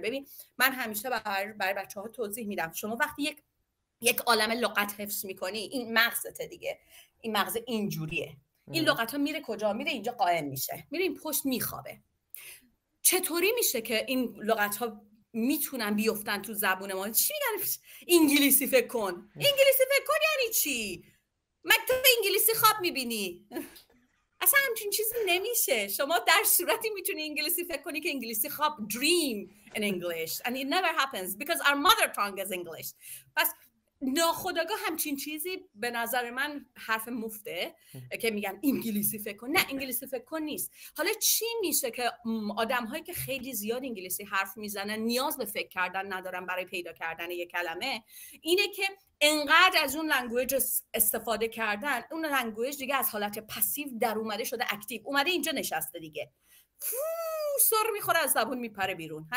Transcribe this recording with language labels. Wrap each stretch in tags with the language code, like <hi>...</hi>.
<fa>ببین من همیشه برای بچه‌ها توضیح میدم، شما وقتی یک عالمه لغت حفظ میکنی، این مغزته دیگه، این مغز اینجوریه، این لغت ها میره کجا؟ میره اینجا قائم میشه، میره این پشت میخوابه. چطوری میشه که این لغت ها میتونن بیفتن تو زبون ما؟ چی میگن؟ انگلیسی فکر کن. انگلیسی فکر کن یعنی چی؟ تو انگلیسی خواب میبینی؟ اصلا همچین چیزی نمیشه. شما در صورتی میتونی انگلیسی فکر کنی که انگلیسی خواب</fa> <en>dream in English and it never happens because our mother tongue is English.</en> <fa>پس ناخودآگاه همچین چیزی به نظر من حرف مفته که میگن انگلیسی فکر کن. نه، انگلیسی فکر کن نیست. حالا چی میشه که آدم هایی که خیلی زیاد انگلیسی حرف میزنن نیاز به فکر کردن ندارن برای پیدا کردن یک کلمه؟ اینه که انقدر از اون لنگویج استفاده کردن، اون لنگویج دیگه از حالت پسیو در اومده شده اکتیو، اومده اینجا نشسته دیگه، سر میخوره از زبون میپره بیرون.</fa>